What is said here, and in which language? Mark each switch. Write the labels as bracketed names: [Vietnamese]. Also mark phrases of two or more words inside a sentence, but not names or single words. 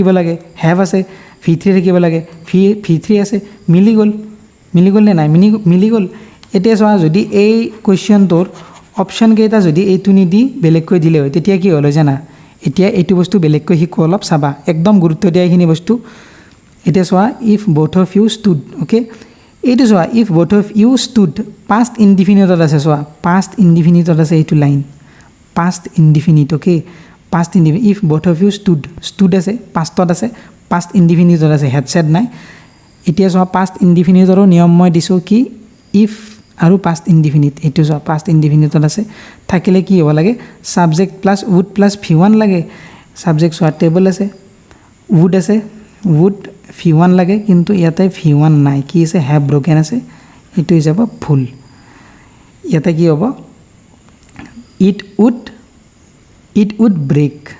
[Assamese] লাগে হেভ আছে V3 থাকিব লাগে V3 আছে মিলি গ'ল নে নাই মিলি গ'ল এতিয়া চোৱা যদি এই কুৱেশ্যনটোৰ অপশ্যন কেইটা যদি এইটো নিদি বেলেগকৈ দিলে হয় তেতিয়া কি হ'ল হয় জানা এতিয়া এইটো বস্তু বেলেগকৈ শিকোঁ অলপ চাবা একদম গুৰুত্ব দিয়া এইখিনি বস্তু এতিয়া চোৱা [English] if both of you stood [Assamese] অ'কে এইটো চোৱা [English] if both of you stood past indefiniteত [Assamese] আছে চোৱা [English] past indefiniteত [Assamese] আছে এইটো লাইন [English] past indefinite okay past indefinite if both of you stood [Assamese] আছে পাষ্টত আছে [English] past indefiniteত [Assamese] আছে হেডছেট নাই এতিয়া চোৱা [English] past indefiniteৰো [Assamese] নিয়ম মই দিছোঁ কি ইফ আৰু [English] past indefinite [Assamese] এইটো চোৱা [English] past indefiniteত [Assamese] আছে থাকিলে কি হ'ব লাগে [English] subject plus would plus V1 [Assamese] লাগে ছাবজেক্ট চোৱা টেবল আছে উড আছে [English] would V1 [Assamese] লাগে কিন্তু ইয়াতে V1 নাই কি আছে [English] have broken [Assamese] আছে এইটো হৈ যাব ভুল ইয়াতে কি হ'ব [English] it would break